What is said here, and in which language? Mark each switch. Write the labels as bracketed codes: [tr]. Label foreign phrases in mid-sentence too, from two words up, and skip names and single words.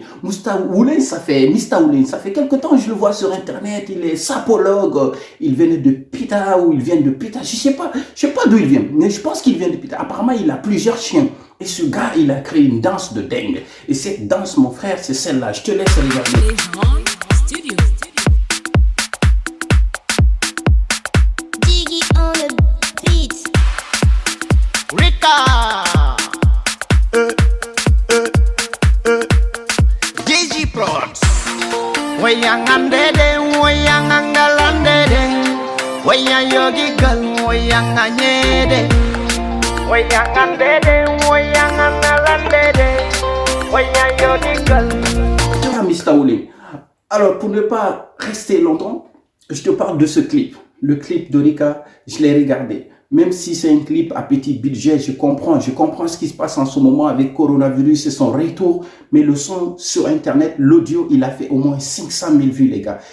[fr] Mistaoulé, ça fait quelque temps, je le vois sur Internet, il est sapologue, il venait de Pita ou il vient de Pita, je sais pas d'où il vient, mais je pense qu'il vient de Pita. Apparemment, il a plusieurs chiens. Et ce gars, il a créé une danse de dingue. Et cette danse, mon frère, c'est celle-là. Je te laisse regarder. Lejon Studio. [en] Diggy on the beat. [fr] Rika. Gigi Prods. Wayang dede, wayang angalan dede. Wayang yogi gal, wayang anyede. Wayang dede, wayang angalan dede. Wayang yogi gal. Mistaoulé. Alors, pour ne pas rester longtemps, je te parle de ce clip. Le clip de Rika, je l'ai regardé. Même si c'est un clip à petit budget, je comprends ce qui se passe en ce moment avec coronavirus et son retour. Mais le son sur Internet, l'audio, il a fait au moins 500 000 vues, les gars.